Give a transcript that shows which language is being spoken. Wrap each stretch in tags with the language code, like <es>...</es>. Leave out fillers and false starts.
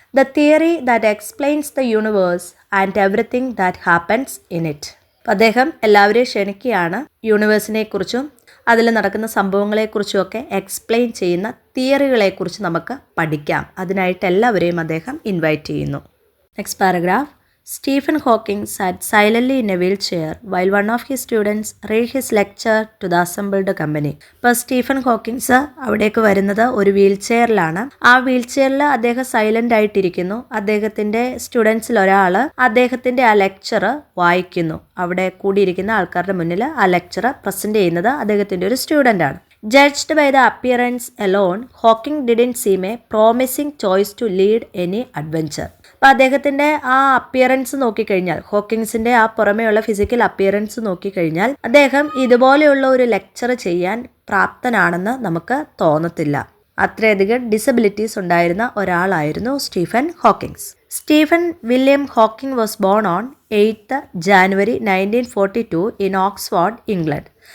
<en>The theory that explains the universe and everything that happens in it.</en> <ml>അപ്പോൾ അദ്ദേഹം എല്ലാവരെയും ക്ഷണിക്കുകയാണ് യൂണിവേഴ്സിനെ കുറിച്ചും അതിൽ നടക്കുന്ന സംഭവങ്ങളെക്കുറിച്ചുമൊക്കെ എക്സ്പ്ലെയിൻ ചെയ്യുന്ന തിയറികളെക്കുറിച്ച് നമുക്ക് പഠിക്കാം. അതിനായിട്ട് എല്ലാവരെയും അദ്ദേഹം ഇൻവൈറ്റ് ചെയ്യുന്നു.</ml> <en>Next paragraph. Stephen Hawking sat silently in a wheelchair while one of his students read his lecture to the assembled company.</en> <ml>ഇപ്പോൾ സ്റ്റീഫൻ ഹോക്കിങ്സ് അവിടേക്ക് വരുന്നത് ഒരു വീൽ ചെയറിലാണ്. ആ വീൽ ചെയറിൽ അദ്ദേഹം സൈലൻ്റ് ആയിട്ടിരിക്കുന്നു. അദ്ദേഹത്തിൻ്റെ സ്റ്റുഡൻസിൽ ഒരാൾ അദ്ദേഹത്തിൻ്റെ ആ ലെക്ചർ വായിക്കുന്നു. അവിടെ കൂടിയിരിക്കുന്ന ആൾക്കാരുടെ മുന്നിൽ ആ ലെക്ചർ പ്രസൻറ്റ് ചെയ്യുന്നത് അദ്ദേഹത്തിൻ്റെ ഒരു സ്റ്റുഡൻ്റാണ്.</ml> <en>Judged by the appearance alone, Hawking didn't seem a promising choice to lead any adventure.</en> <ml>അപ്പോൾ അദ്ദേഹത്തിൻ്റെ ആ അപ്പിയറൻസ് നോക്കിക്കഴിഞ്ഞാൽ, ഹോക്കിങ്സിൻ്റെ ആ പുറമേയുള്ള ഫിസിക്കൽ അപ്പിയറൻസ് നോക്കിക്കഴിഞ്ഞാൽ അദ്ദേഹം ഇതുപോലെയുള്ള ഒരു ലെക്ചർ ചെയ്യാൻ പ്രാപ്തനാണെന്ന് നമുക്ക് തോന്നത്തില്ല. അത്രയധികം ഡിസബിലിറ്റീസ് ഉണ്ടായിരുന്ന ഒരാളായിരുന്നു Stephen Hawkins.</ml> <en>Stephen William Hawking was born on 8th January 1942 in Oxford, England.</en>